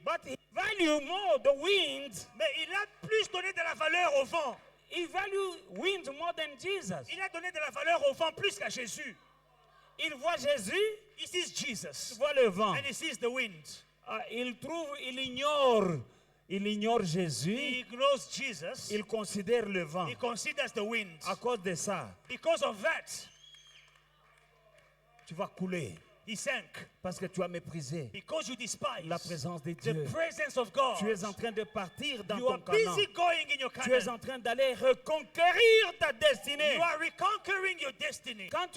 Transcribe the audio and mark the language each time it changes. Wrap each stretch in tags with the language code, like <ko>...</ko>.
<en>But he valued more the wind.</en> <fr>mais il a plus donné de la valeur au vent.</fr> <en>He valued wind more than Jesus.</en> <fr>Il a donné de la valeur au vent plus qu'à Jésus. Il voit Jésus,</fr> <en>He sees</en> <fr>il</fr> <en>Jesus</en> <fr>voit le vent.</fr> <en>and he sees the wind.</en> <fr>Il ignore</fr> <en>He</en> <fr>Jésus.</fr> <en>ignores Jesus.</en> <fr>Il considère le vent.</fr> <en>He considers the wind.</en> <fr>À cause de ça,</fr> <en>Because of that,</en> <fr>tu vas couler.</fr> <en>he sank.</en> <fr>Parce que tu as méprisé</fr> <en>Because you despise</en> <fr>la présence de</fr> <en>the</en> <fr>Dieu.</fr> <en>presence of God.</en> <fr>Tu es en train de partir dans</fr> <en>You</en> <fr>ton</fr> <en>are</en> <fr>Canaan.</fr> <en>busy going in your</en> <fr>Tu es</fr> <en>Canaan.</en> <fr>en train d'aller reconquérir ta destinée.</fr> <en>You are reconquering your destiny.</en>